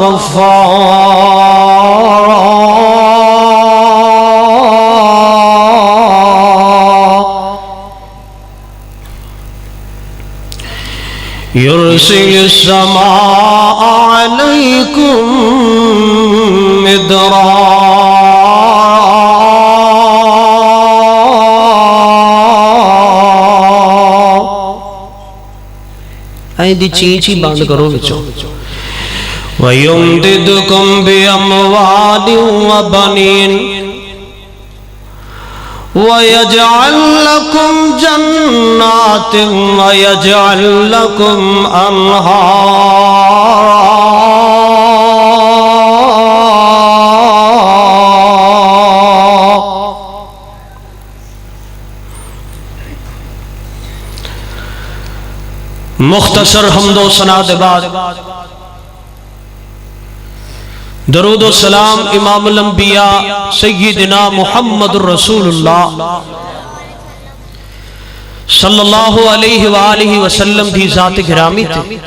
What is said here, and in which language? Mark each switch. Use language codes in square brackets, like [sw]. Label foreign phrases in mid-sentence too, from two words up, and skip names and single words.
[ar] غفارا يرسل السماء عليكم مدرارا. [pa] دی چیچی بند کرو بچو. [ar] وَيُمْدِدْكُمْ بِأَمْوَالٍ وَبَنِينَ وَيَجْعَلْ لَكُمْ جَنَّاتٍ وَيَجْعَلْ لَكُمْ أَنْهَارًا. [pa] مختصر حمد و ثنا دے بعد درود و سلام امام الانبیاء سیدنا محمد رسول اللہ [ar] صلی اللہ علیہ وآلہ وسلم [pa] دی ذات گرامی تھے.